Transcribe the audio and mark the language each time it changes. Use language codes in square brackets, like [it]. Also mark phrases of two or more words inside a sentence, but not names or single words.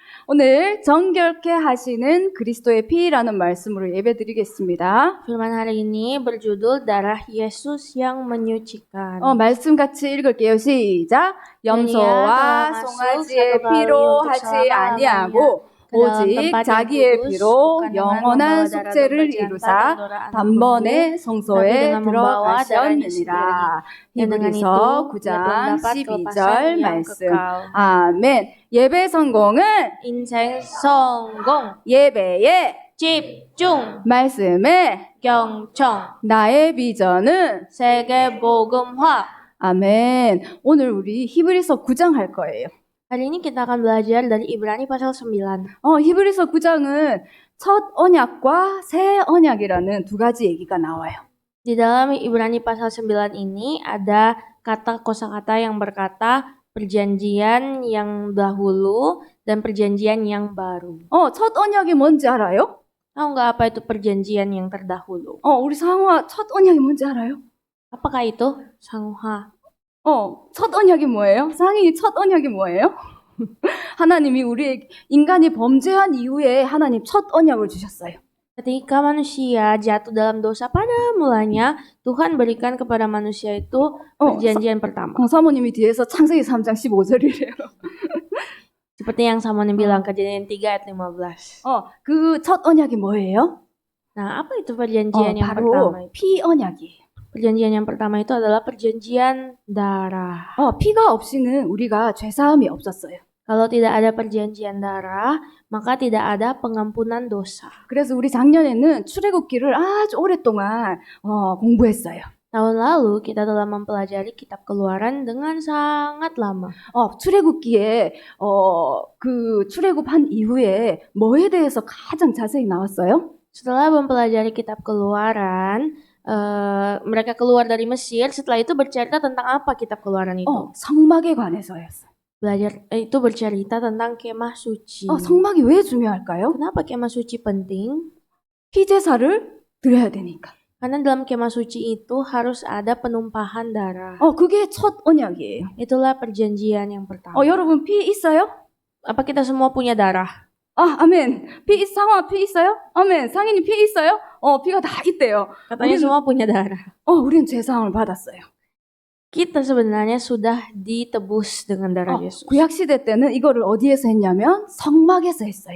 [ko] 오늘 정결케 하시는 그리스도의 피라는 말씀으로 예배드리겠습니다. [id] Firman hari ini berjudul Darah Yesus yang Menyucikan. [ko] 말씀 같이 읽을게요. 시작. 염소와 송아지의 피로 하지 아니하고 오직 자기의 피로 영원한 속죄를 이루사 단번에 성소에 들어가셨느니라. 히브리서 9장 12절 말씀. 아멘. 예배 성공은 인생 성공, 예배에 집중, 말씀에 경청, 나의 비전은 세계 복음화. 아멘. 오늘 우리 히브리서 9장 할 거예요. [id] Hari ini kita akan belajar dari Ibrani pasal 9. [ko] 히브리서 9장은 첫 언약과 새 언약이라는 두 가지 얘기가 나와요. [id] Di dalam Ibrani pasal 9 ini ada kosakata yang berkata perjanjian yang dahulu dan perjanjian yang baru. [ko] 첫 언약이 뭔지 알아요? [id] Tahu nggak apa itu perjanjian yang terdahulu? [ko] 우리 상화 첫 언약이 뭔지 알아요? [id] Apakah itu Sangha? [ko] 첫 언약이 뭐예요? 상이 첫 언약이 뭐예요? 하나님이 우리 인간이 범죄한 이후에 하나님 첫 언약을 주셨어요. [id] Ketika manusia jatuh dalam dosa pada mulanya, Tuhan berikan kepada manusia itu perjanjian pertama. [ko] 사모님이 뒤에서 창세기 3장 15절이래요. [id] Seperti yang Samonin bilang, Kejadian 3 ayat 15. [ko] 그 첫 언약이 뭐예요? [id] Nah, apa itu perjanjian yang [ko] 바로 [id] pertama? [ko] 피 언약이에요. [id] Perjanjian yang pertama itu adalah perjanjian darah. [ko] 피가 없이는 우리가 죄사함이 없었어요. [id] Kalau tidak ada perjanjian darah, maka tidak ada pengampunan dosa. [ko] 그래서 우리 작년에는 출애굽기를 아주 오랫동안 공부했어요. [id] Tahun lalu kita telah mempelajari kitab Keluaran dengan sangat lama. [ko] 출애굽기에 그 출애굽한 이후에 뭐에 대해서 가장 자세히 나왔어요? [id] Setelah mempelajari kitab Keluaran, mereka keluar dari Mesir. Setelah itu bercerita tentang apa kitab Keluaran itu? [ko] 성막에 관해서였어요. [id] Belajar itu bercerita tentang kemah suci. [ko] 성막이 왜 중요할까요? [id] Kenapa kemah suci penting? [ko] 피제사를 드려야 되니까. [id] Karena dalam kemah suci itu harus ada penumpahan darah. [ko] 그게 첫 언약이에요. [id] Itulah perjanjian yang pertama. [ko] 여러분 피 있어요? [id] Apa kita semua punya darah? [ko] 아멘. 상화 피 있어요? 아멘. 상인이 피 있어요? 피가 다 있대요. [id] Katanya semua punya darah. [ko] 우리는 죄사함을 받았어요. [id] Kita sebenarnya sudah ditebus dengan darah Yesus. [ko] 구약 시대 때는 이거를 어디에서 했냐면 성막에서 했어요.